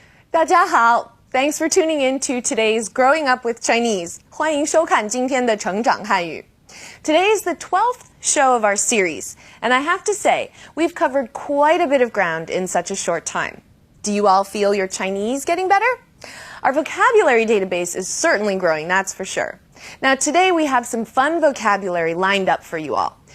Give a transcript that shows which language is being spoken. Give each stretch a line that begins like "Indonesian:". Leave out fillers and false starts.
Chinese: 大家好
English: Thanks for tuning in to today's Growing Up with Chinese.
Chinese: 欢迎收看今天的成长汉语.
English: Today is the 12th show of our series, and I have to say, we've covered quite a bit of ground in such a short time. Do you all feel your Chinese getting better? Our vocabulary database is certainly growing, that's for sure. Now today we have some fun vocabulary lined up for you all.